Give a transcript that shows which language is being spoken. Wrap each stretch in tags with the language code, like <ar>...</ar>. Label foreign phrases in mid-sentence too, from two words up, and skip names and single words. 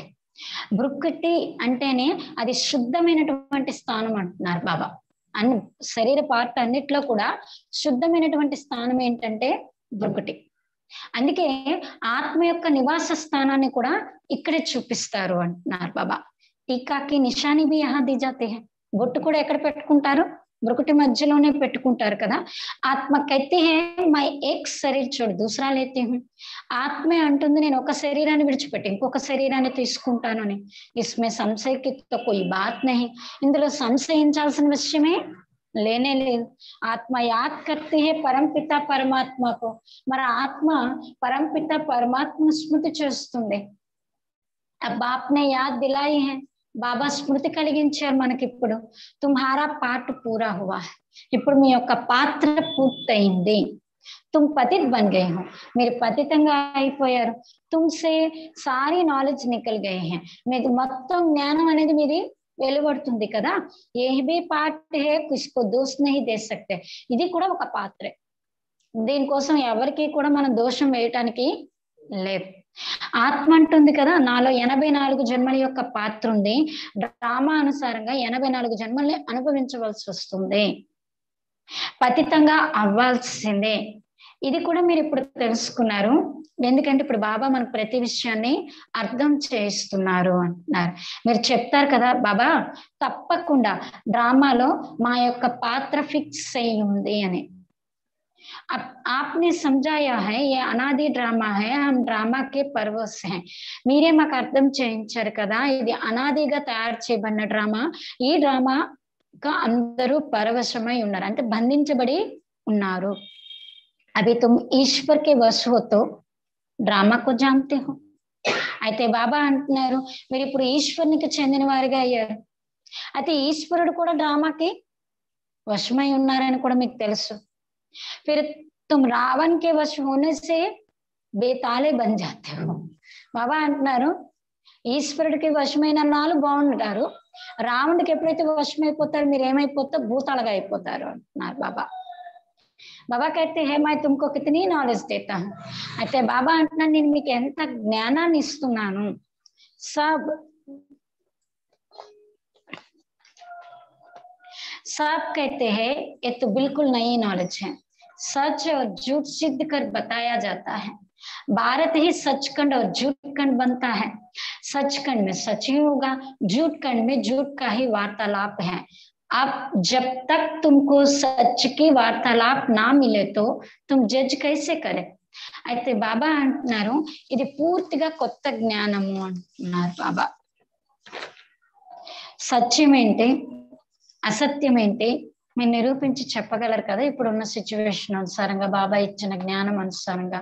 <te>బ్రుకుటి అంటేనే అది శుద్ధమైనటువంటి స్థానం అంటున్నారు బాబా. అన్ని శరీర పార్ట్ అన్నిట్లో కూడా శుద్ధమైనటువంటి స్థానం ఏంటంటే బ్రుకుటి. అందుకే ఆత్మ యొక్క నివాస స్థానాన్ని కూడా ఇక్కడే చూపిస్తారు అంటున్నారు బాబా.</te> <hi>टीका की निशानी भी यहाँ दी जाते है.</hi> <te>బొట్టు కూడా ఎక్కడ పెట్టుకుంటారు, బ్రుకుటి మధ్యలోనే పెట్టుకుంటారు కదా.</te> <hi>आत्मा कहती है मैं एक शरीर छोड़ दूसरा लेती हूँ.</hi> <te>ఆత్మే అంటుంది నేను ఒక శరీరాన్ని విడిచిపెట్టి ఇంకొక శరీరాన్ని తీసుకుంటాను అని.</te> <hi>इसमें संशय की तो कोई बात नहीं.</hi> <te>ఇందులో సంశయించాల్సిన విషయమే లేనే లేదు.</te> <hi>आत्मा याद करती है परमपिता परमात्मा को.</hi> <te>మరి ఆత్మ పరంపిత పరమాత్మను స్మృతి చేస్తుంది.</te> <hi>बाप ने याद दिलाई है,</hi> <te>బాబా స్మృతి కలిగించారు మనకి.</te> <hi>ఇప్పుడు तुम्हारा पार्ट पूरा हुआ,</hi> <te>ఇప్పుడు మీ యొక్క పాత్ర పూర్తయింది.</te> <hi>तुम पतित बन गए हो,</hi> <te>మీరు పతితంగా అయిపోయారు.</te> <hi>तुमसे सारी नॉलेज निकल गए है,</hi> <te>మీకు మొత్తం జ్ఞానం అనేది మీది వెలువడుతుంది కదా.</te> <hi>ये भी पार्ट है किसको दोष नहीं दे सकते.</hi> <te>ఇది కూడా ఒక పాత్రే, దీనికోసం ఎవరికి కూడా మనం దోషం వేయటానికి లేదు. ఆత్మ అంటుంది కదా నాలో 84 జన్మల యొక్క పాత్ర ఉంది, డ్రామా అనుసారంగా 84 జన్మల్ని అనుభవించవలసి వస్తుంది, పతితంగా అవ్వాల్సిందే. ఇది కూడా మీరు ఇప్పుడు తెలుసుకున్నారు. ఎందుకంటే ఇప్పుడు బాబా మనకు ప్రతి విషయాన్ని అర్థం చేయిస్తున్నారు అంటున్నారు. మీరు చెప్తారు కదా బాబా తప్పకుండా డ్రామాలో మా యొక్క పాత్ర ఫిక్స్ అయి ఉంది అని.</te> <hi>आपने समझाया है ये अनादि ड्रामा है, हम ड्रामा के परवश हैं.</hi> <te>మీరే మాకు అర్థం చేయించారు కదా ఇది అనాదిగా తయారు చేయబడిన డ్రామా, ఈ డ్రామా అందరూ పరవశమై ఉన్నారు, అంటే బంధించబడి ఉన్నారు.</te> <hi>अभी तुम ईश्वर के वश हो तो ड्रामा को जानते हो.</hi> <te>అయితే బాబా అంటున్నారు మీరు ఇప్పుడు ఈశ్వరునికి చెందిన వారిగా అయ్యారు, అయితే ఈశ్వరుడు కూడా డ్రామాకి వశమై ఉన్నారని కూడా మీకు తెలుసు.</te> <hi>फिर तुम रावण के वश होने से बेताले बन जाते हो.</hi> <te>బాబా అంటున్నారు ఈశ్వరుడికి వశమైన నాలు బాగుంటారు, రావణుడికి ఎప్పుడైతే వశమైపోతారు మీరు ఏమైపోతారు, భూతాలుగా అయిపోతారు అంటున్నారు బాబా.</te> <hi>बाबा कहते हैं मैं तुमको कितनी नॉलेज देता हूँ.</hi> <te>అయితే బాబా అంటున్నాను నేను మీకు ఎంత జ్ఞానాన్ని ఇస్తున్నాను.</te> <hi>सब कहते हैं ये तो बिल्कुल नई नॉलेज है, सच और झूठ सिद्ध कर बताया जाता है. भारत ही सचखंड और झूठ खंड बनता है. सचखंड में सच ही होगा, झूठ खंड में झूठ का ही वार्तालाप है. अब जब तक तुमको सच की वार्तालाप ना मिले तो तुम जज कैसे करे.</hi> <te>అయితే బాబా అంటున్నారు ఇది పూర్తిగా కొత్త జ్ఞానము అంటున్నారు బాబా. సత్యం ఏంటి అసత్యం ఏంటి మీరు నిరూపించి చెప్పగలరు కదా ఇప్పుడున్న సిచ్యువేషన్ అనుసారంగా, బాబా ఇచ్చిన జ్ఞానం అనుసారంగా.</te>